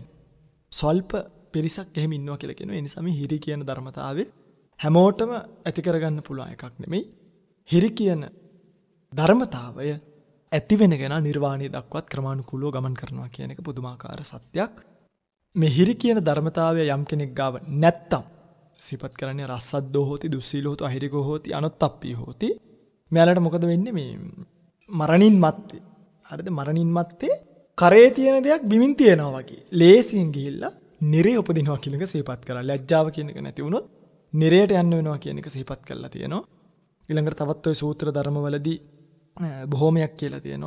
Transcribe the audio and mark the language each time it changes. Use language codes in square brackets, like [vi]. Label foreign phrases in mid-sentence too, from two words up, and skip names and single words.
[si] ස්වල්ප පිරිසක් එහෙම ඉන්නවා කියලා කියනවා. ඒ නිසා මේ හිරි කියන ධර්මතාවය හැමෝටම ඇති කරගන්න පුළුවන් එකක් නෙමෙයි. හිරි කියන ධර්මතාවය ඇති වෙන කෙනා නිර්වාණය දක්වත් ක්‍රමානුකූලව ගමන් කරනවා කියන එක පුදුමාකාර සත්‍යයක්. මේ හිරි කියන ධර්මතාවය යම් කෙනෙක් ගාව නැත්තම් සිපත් කරන්නේ [pi] රස්සද්දෝ හෝති දුස්සීලෝ හෝති අහිරිකෝ හෝති අනොත්තප්පී හෝති. [si] මෙයාලට මොකද වෙන්නේ මේ මරණින් මත්තේ. හරිද? මරණින් මත්තේ කරේ තියෙන දෙයක් බිමින් තියනවා වගේ. ලේසියෙන් ගිහිල්ලා නිරේ උපදිනවා කියන එක සිහිපත් කරලා. ලැජ්ජාව කියන එක නැති වුණොත් නිරයට යන්න වෙනවා කියන එක සිහිපත් කරලා තියෙනවා. ඊළඟට තවත් ওই සූත්‍ර ධර්මවලදී බොහෝමයක් කියලා තියෙනවා.